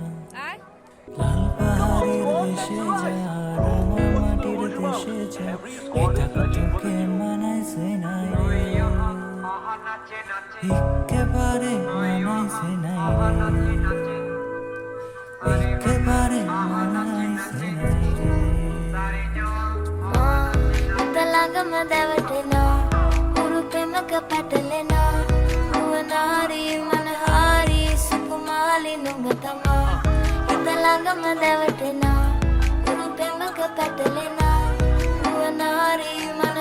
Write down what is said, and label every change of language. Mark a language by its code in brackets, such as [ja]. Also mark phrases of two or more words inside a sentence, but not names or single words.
[bn] লাল পাহাড়ের দেশে যা রাঙা মাটির দেশে যা, এটা তোকে মানাইছে নাই রে, একেবারে মানাইছে নাই রে, একেবারে মানাইছে নাই রে। [si] හිත ළඟම දැවටෙනා උරු පෙමක පැටලෙනා නුවනාරී මනහාරී සුකුමාලි නුඹ තමා හිත ළඟම දැවටෙනා උරු පෙමක පැටලෙනා නුවනාරී